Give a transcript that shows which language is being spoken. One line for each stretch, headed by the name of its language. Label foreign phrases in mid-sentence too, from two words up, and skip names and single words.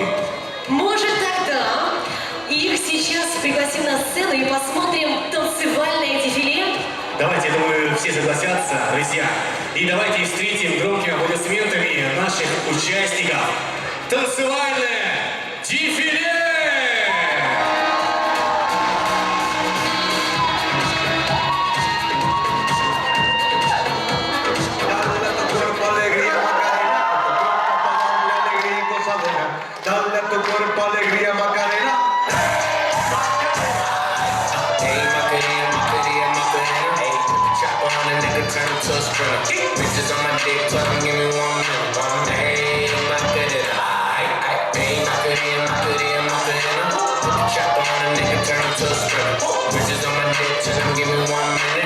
Russian: Может, тогда их сейчас пригласим на сцену и посмотрим танцевальное дефиле? Давайте, я думаю, все согласятся, друзья. И давайте встретим громкими аплодисментами наших участников. Танцевальное дефиле!
Spanish: Dale a tu cuerpo alegría, Macarena. Hey, Macarena, Macarena, Macarena.
English: Hey, chop on a nigga, turn to a sprinter. Bitches on my dick, talking, give me 1 minute.
Spanish: Hey, Macarena. Hey, Macarena, Macarena, Macarena.
English: Chop on a nigga, turn to a sprinter. Bitches on my dick, talking, give me 1 minute.